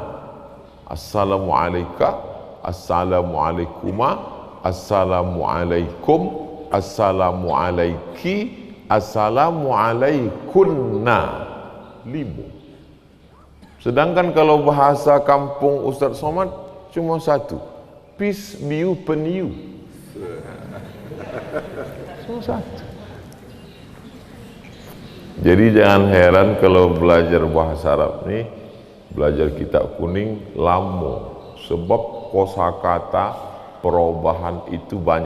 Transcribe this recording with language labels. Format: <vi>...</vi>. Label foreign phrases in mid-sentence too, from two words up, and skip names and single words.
<ar>السلام عليكَ، السلام عليكما، السلام عليكم، السلام عليكِ، السلام عليكنّ.</ar> <id>5. Sedangkan kalau bahasa kampung Ustaz Somad cuma satu.</id> <en>Peace be upon you.</en> <id>Cuma satu. Jadi jangan heran kalau belajar bahasa Arab ni, belajar kitab kuning lama, sebab kosakata perubahan itu banyak.</id>